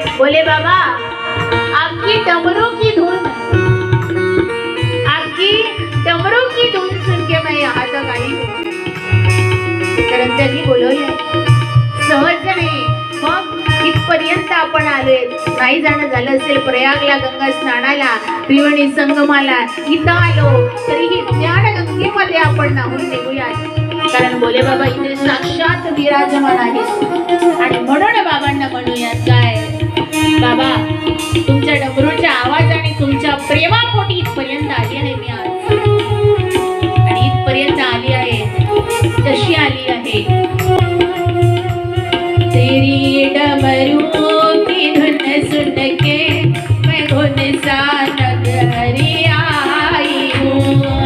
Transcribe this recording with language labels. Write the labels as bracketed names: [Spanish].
[Hindi] बोले बाबा आपकी डमरू की धुन, आपकी डमरू की धुन सुन के मैं यहाँ तक आई हूँ. [Marathi] कारण त्यांनी बोलवलं सहज नाही. मग इथपर्यंत आपण आलोय. नाही जाणं झालं असेल प्रयागला गंगा स्नानाला, त्रिवेणी संगमाला, इथं आलो तरीही ज्ञानगंगेमध्ये आपण नाहून निघूया. कारण बोले बाबा इथे साक्षात विराजमान आहेत आणि म्हणून बाबांना म्हणूयात काय? बाबा तुमच्या डमरूच्या आवाजाने तुमच्या प्रेमापोटी इथपर्यंत आली आहे मी आज. आणि इथपर्यंत आली आहे कशी आली आहे? [Hindi] तेरी डमरू की धुन सुन के मैं धुन सा नगरी आई हूँ.